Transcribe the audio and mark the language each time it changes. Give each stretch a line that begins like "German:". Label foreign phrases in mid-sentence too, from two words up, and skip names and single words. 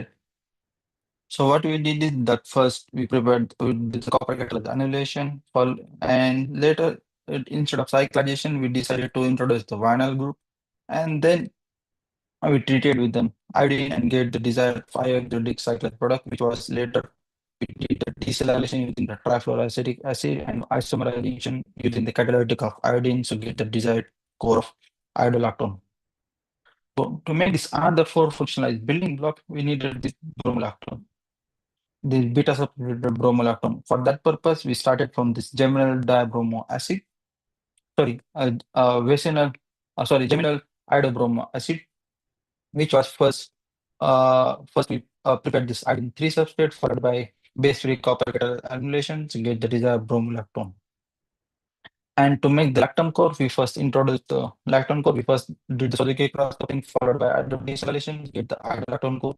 English: So what we did is that first we prepared with the copper catalyzed annihilation, and later instead of cyclization, we decided to introduce the vinyl group, and then we treated with an iodine and get the desired 5-hydroxylic cyclide product, which was later we did the desalination using the trifluoroacetic acid and isomerization using the catalytic of iodine to get the desired core of idolactone. So to make this another 4 functionalized building block, we needed this bromolactone, this beta substituted bromolactone. For that purpose, we started from this geminal dibromo acid, geminal idobromo acid, which was first we prepared this iodine 3 substrate followed by base free copper catalyzed annihilation to get the desired bromolactone. And to make the lactone core, we first introduced the lactone core. We first did the Suzuki cross coupling followed by iododesylation, get the idolactone core.